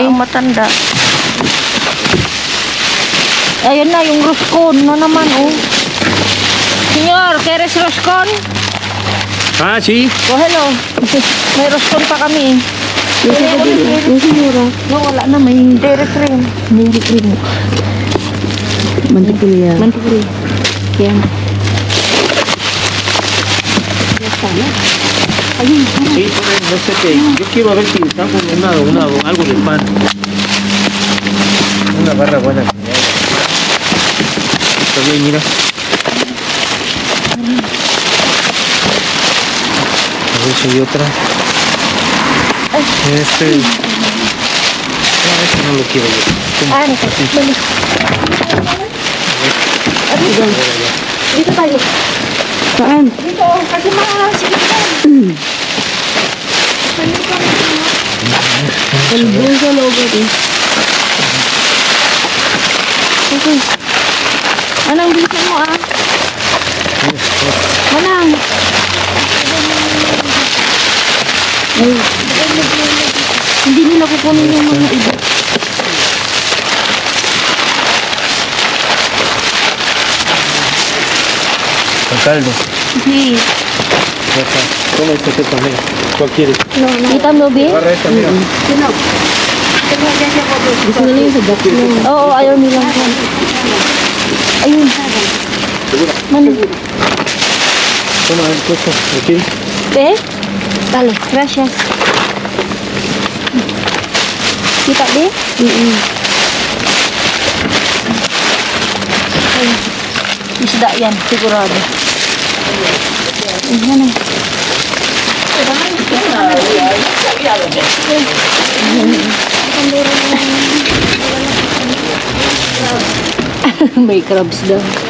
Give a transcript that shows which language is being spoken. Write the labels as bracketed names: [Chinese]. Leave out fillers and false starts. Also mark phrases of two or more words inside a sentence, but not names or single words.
[Filipino] Ang matanda. Ayun na, yung roscon na naman, oh. [Spanish] Senyor, ¿quieres roscon? Ah, sí. [English] Oh, hello. [Filipino] May roscon pa kami. Yung sinira. No, wala na. May [English] dairy cream. Dairy cream. [Filipino] Mantikilya. Mantikri. Yan. Ayun. [Spanish] Sí, no sé qué. Yo quiero ver si están con algo de pan. Una barra buena. Está bien, mira. A ver si hay otra. Este no lo quiero yo. [Filipino] Ah, nito. Bali. Dito tayo. Saan? Dito, kasi sige tayo. Doon sa loob ito. Okay. Manang, bilisan mo ah. Manang. Ay, Hindi nila kukunin yung mga iba. [Spanish] Con caldo. Sí. Ya está. Toma esta que también. ¿Cuál quieres? [Filipino] Kita mo, Bi? [Spanish] Agarra esta, mira. [Filipino] gusto nila yung sa box mo. Oo, ayaw nilang. Ayun. Mana? [Spanish] Toma, costo. Okay. Eh? Dale, gracias. [Filipino] Kita di? Ay, isda yan, sigurado. Ayan eh. May crabs daw.